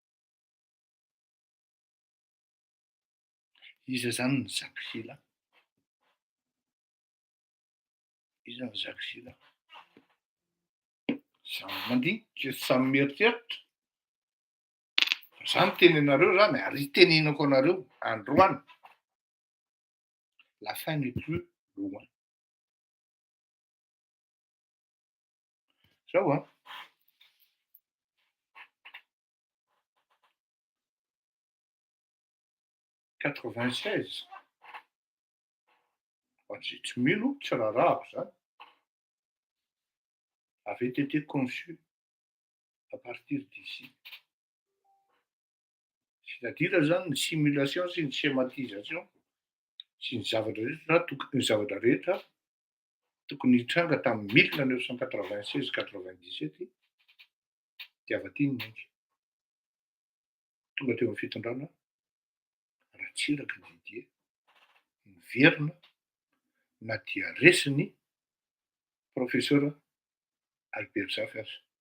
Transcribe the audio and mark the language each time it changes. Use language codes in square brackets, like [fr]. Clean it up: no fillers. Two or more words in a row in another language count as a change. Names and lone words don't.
[mg] Iza zany ny Jacques Chirac? Iza ny Jacques Chirac? Samy mandinika, samy mieritreritra. Zany tenenareo zany ary tenenako anareo androany. [fr] La fin n'est plus loin. [mg] Zao a. (96) J'ai tsy milo, tsy raharahako zany. [fr] Avait été conçu à partir d'ici. [mg] C'est-à-dire zany ny simulation sy ny schématisation sy ny zavatra rehetra tokony hitranga tamin'ny 1996-97 dia avy aty ny mainky. Tonga teo amin'ny fitondrana Ratsiraka Didier niverina na dia resiny professeur Albert Zafy.